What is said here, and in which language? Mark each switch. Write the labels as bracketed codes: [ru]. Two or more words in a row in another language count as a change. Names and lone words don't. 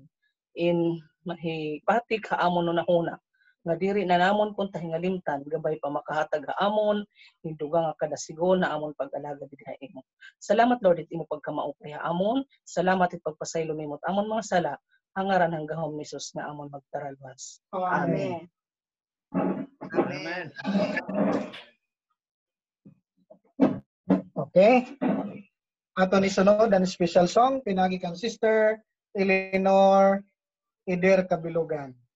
[war] In mahipatik ha amon no nahuna, nga diri na namon kung tahingalimtan, gabay pa makahatag ha amon, hinduga nga kadasigon na amon pag-alaga diha imo. Salamat Lord, it imo pagkamaupay ha amon, salamat it pagpasaylo nimot amon mga sala, hangaran hanggahom ni Jesus nga amon magtaralwas. Amen. Amen. Okay. Ato ni sunod ang [en] special song [war] pinagi kang Sister Eleanor Eder Kabilugan.